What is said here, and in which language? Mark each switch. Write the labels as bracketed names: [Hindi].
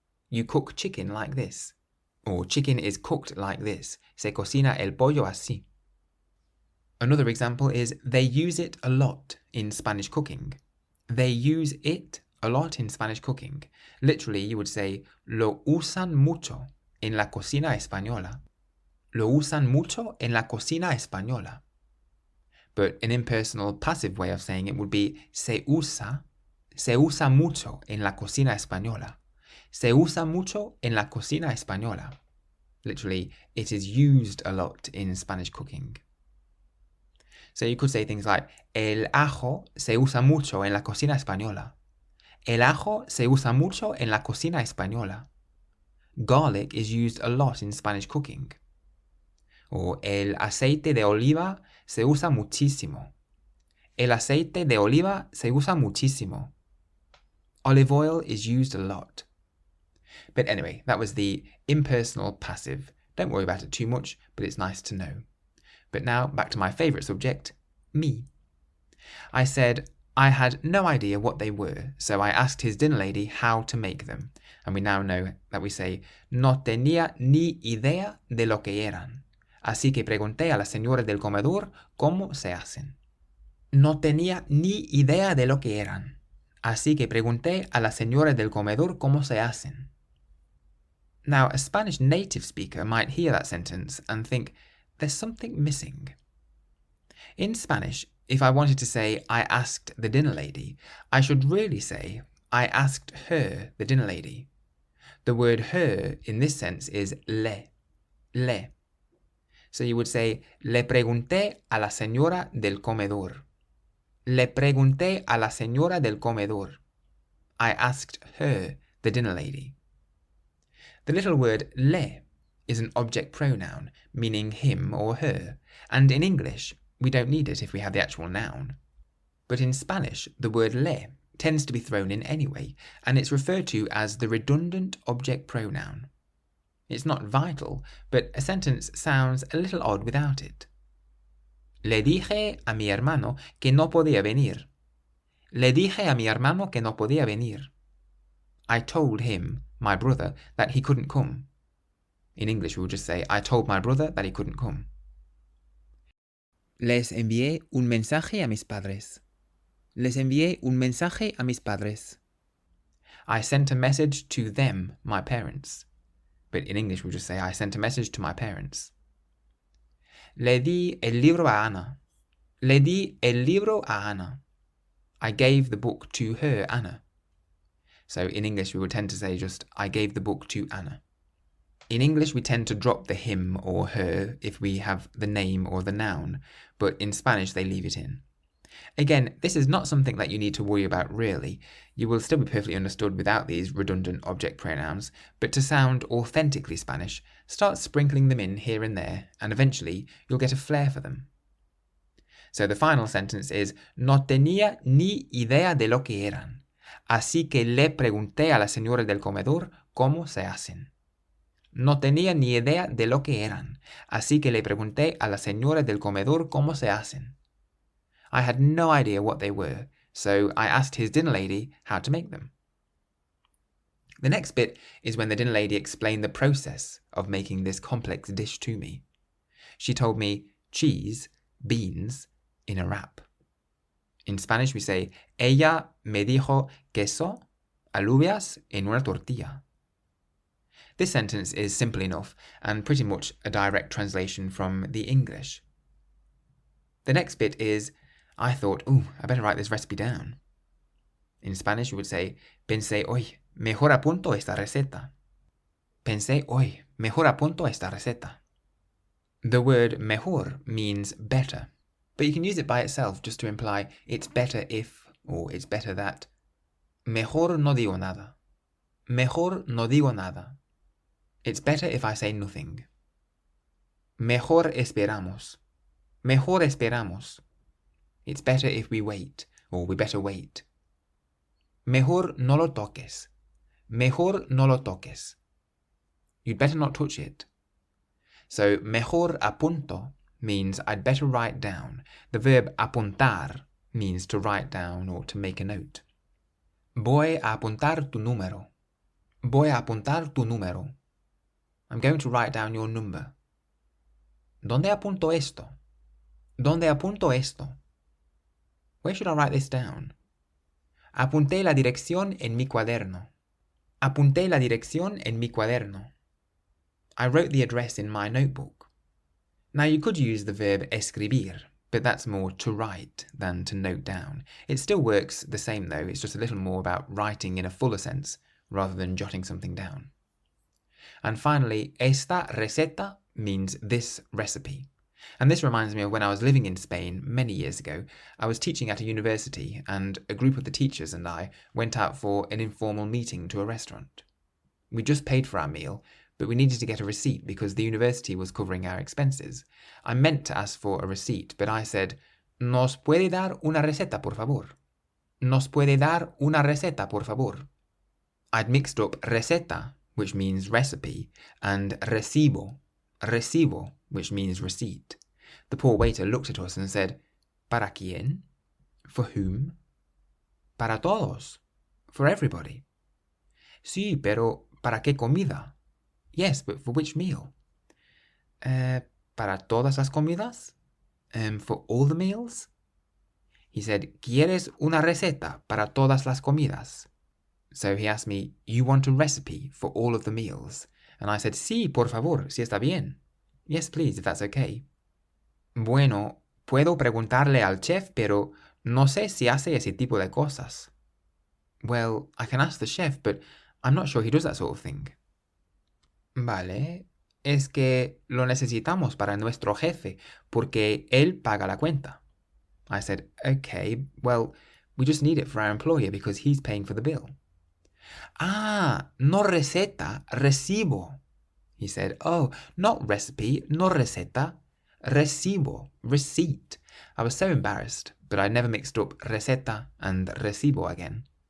[English] You cook chicken like this, or chicken is cooked like this. [Spanish] Se cocina el pollo así. [English] Another example is, they use it a lot in Spanish cooking. They use it a lot in Spanish cooking. Literally, you would say, [Spanish] lo usan mucho en la cocina española. Lo usan mucho en la cocina española. [English] But an impersonal passive way of saying it would be, [Spanish] se usa mucho en la cocina española. Se usa mucho en la cocina española. [English] Literally, it is used a lot in Spanish cooking. So you could say things like, [Spanish] el ajo se usa mucho en la cocina española. El ajo se usa mucho en la cocina española. [English] Garlic is used a lot in Spanish cooking. [Spanish] Or el aceite de oliva se usa muchísimo. El aceite de oliva se usa muchísimo. [English] Olive oil is used a lot. But anyway, that was the impersonal passive. Don't worry about it too much, but it's nice to know. But now, back to my favourite subject, me. I said I had no idea what they were, so I asked his dinner lady how to make them. And we now know that we say, [Spanish] no tenía ni idea de lo que eran. Así que pregunté a la señora del comedor cómo se hacen. No tenía ni idea de lo que eran. Así que pregunté a la señora del comedor cómo se hacen. [English] Now, a Spanish native speaker might hear that sentence and think, there's something missing. In Spanish, if I wanted to say, I asked the dinner lady, I should really say, I asked her, the dinner lady. The word her in this sense is le. So you would say, [Spanish] le pregunté a la señora del comedor. Le pregunté a la señora del comedor. [English] I asked her, the dinner lady. The little word le is an object pronoun, meaning him or her, and in English, we don't need it if we have the actual noun. But in Spanish, the word le tends to be thrown in anyway, and it's referred to as the redundant object pronoun. It's not vital, but a sentence sounds a little odd without it. [Spanish] Le dije a mi hermano que no podía venir. Le dije a mi hermano que no podía venir. [English] I told him, my brother, that he couldn't come. In English, we would just say, I told my brother that he couldn't come. [Spanish] Les envié un mensaje a mis padres. Les envié un mensaje a mis padres. [English] I sent a message to them, my parents. But in English, we just say, I sent a message to my parents. [Spanish] Le di el libro a Ana. Le di el libro a Ana. [English] I gave the book to her, Anna. So in English, we would tend to say just, I gave the book to Anna. In English, we tend to drop the him or her if we have the name or the noun, but in Spanish, they leave it in. Again, this is not something that you need to worry about really. You will still be perfectly understood without these redundant object pronouns, but to sound authentically Spanish, start sprinkling them in here and there, and eventually you'll get a flair for them. So the final sentence is, [Spanish] no tenía ni idea de lo que eran, así que le pregunté a la señora del comedor cómo se hacen. No tenía ni idea de lo que eran, así que le pregunté a la señora del comedor cómo se hacen. [English] I had no idea what they were, so I asked his dinner lady how to make them. The next bit is when the dinner lady explained the process of making this complex dish to me. She told me cheese, beans, in a wrap. In Spanish we say, [Spanish] ella me dijo queso, alubias en una tortilla. [English] This sentence is simple enough and pretty much a direct translation from the English. The next bit is, I thought, I better write this recipe down. In Spanish you would say, [Spanish] pensé hoy, mejor apunto esta receta. Pensé hoy, mejor apunto esta receta. [English] The word mejor means better, but you can use it by itself just to imply it's better if, or it's better that. [Spanish] Mejor no digo nada. Mejor no digo nada. [English] It's better if I say nothing. [Spanish] Mejor esperamos. Mejor esperamos. [English] It's better if we wait, or we better wait. [Spanish] Mejor no lo toques. Mejor no lo toques. [English] You'd better not touch it. So, mejor apunto means I'd better write down. The verb apuntar means to write down or to make a note. [Spanish] Voy a apuntar tu número. Voy a apuntar tu número. [English] I'm going to write down your number. [Spanish] ¿Dónde apunto esto? ¿Dónde apunto esto? [English] Where should I write this down? [Spanish] Apunté la dirección en mi cuaderno. Apunté la dirección en mi cuaderno. [English] I wrote the address in my notebook. Now you could use the verb escribir, but that's more to write than to note down. It still works the same though, it's just a little more about writing in a fuller sense rather than jotting something down. And finally, esta receta means this recipe. And this reminds me of when I was living in Spain many years ago. I was teaching at a university and a group of the teachers and I went out for an informal meeting to a restaurant. We just paid for our meal, but we needed to get a receipt because the university was covering our expenses. I meant to ask for a receipt, but I said, [Spanish] ¿Nos puede dar una receta, por favor? ¿Nos puede dar una receta, por favor? [English] I'd mixed up receta, which means recipe, and recibo, which means receipt. The poor waiter looked at us and said, [Spanish] ¿Para quién? [English] For whom? [Spanish] Para todos. [English] For everybody. [Spanish] Sí, pero ¿para qué comida? [English] Yes, but for which meal? [Spanish] ¿Para todas las comidas? [English] For all the meals? He said, [Spanish] ¿Quieres una receta para todas las comidas? [English] So he asked me, you want a recipe for all of the meals? And I said, [Spanish] sí, por favor, si está bien. [English] Yes, please, if that's okay. [Spanish] Bueno, puedo preguntarle al chef, pero no sé si hace ese tipo de cosas. [English] Well, I can ask the chef, but I'm not sure he does that sort of thing. [Spanish] Vale, es que lo necesitamos para nuestro jefe, porque él paga la cuenta. [English] I said, okay, well, we just need it for our employer because he's paying for the bill. [Spanish] Ah, no receta, recibo. [English] He said, oh, not recipe, [Spanish] no receta, recibo, [English] receipt. I was so embarrassed, but I never mixed up receta and recibo again.